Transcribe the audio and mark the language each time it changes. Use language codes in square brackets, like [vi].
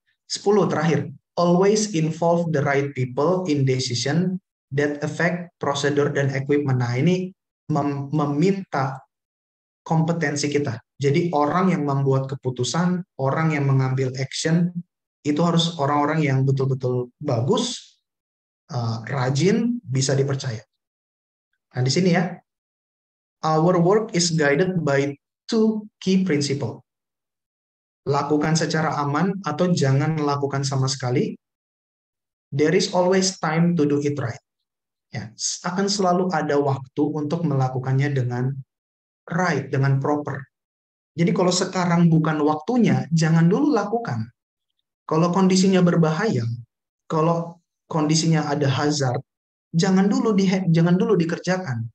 [id] 10 terakhir, [en] always involve the right people in decision that affect prosedur dan equipment. [id] Nah, ini meminta kompetensi kita. Jadi orang yang membuat keputusan, orang yang mengambil action, itu harus orang-orang yang betul-betul bagus, rajin, bisa dipercaya. Nah, di sini ya, [en] our work is guided by 2 key principle. [id] Lakukan secara aman atau jangan lakukan sama sekali. [en] There is always time to do it right. [id] Ya, akan selalu ada waktu untuk melakukannya dengan right, dengan proper. Jadi kalau sekarang bukan waktunya, jangan dulu lakukan. Kalau kondisinya berbahaya, kalau kondisinya ada hazard, jangan dulu dikerjakan.